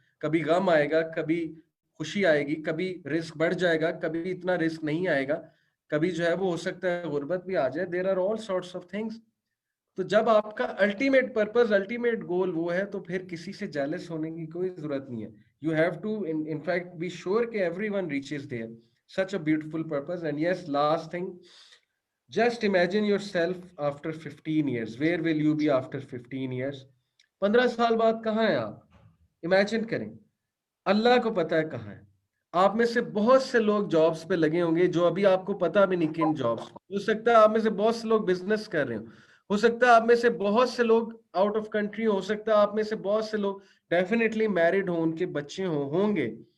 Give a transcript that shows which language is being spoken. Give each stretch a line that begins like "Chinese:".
Urdu: کبھی غم آئے گا, کبھی خوشی آئے گی, کبھی رزق بڑھ جائے گا, کبھی اتنا رزق نہیں آئے گا, کبھی جو ہے وہ ہو سکتا ہے غربت بھی آ جائے.
English: There are all sorts of things.
Urdu: تو جب آپ کا الٹیمیٹ پرپز, الٹیمیٹ گول وہ ہے تو پھر کسی سے جیلس ہونے کی کوئی ضرورت نہیں ہے.
English: You have to in fact be sure کہ everyone reaches there such a beautiful purpose. And yes, last thing, just imagine yourself after 15 years. Where will you be after 15 years?
Urdu: 15 سال بعد کہاں ہیں آپ؟ امیجن کریں. اللہ کو پتا ہے کہاں ہے. آپ میں سے بہت سے لوگ جابس پہ لگے ہوں گے جو ابھی آپ کو پتا بھی نہیں کن جابس. ہو سکتا ہے آپ میں سے بہت سے لوگ بزنس کر رہے ہو سکتا ہے آپ میں سے بہت سے لوگ آؤٹ آف کنٹری, ہو سکتا ہے آپ میں سے بہت سے لوگ ڈیفینیٹلی میرڈ ہوں, ان کے بچے ہوں گے.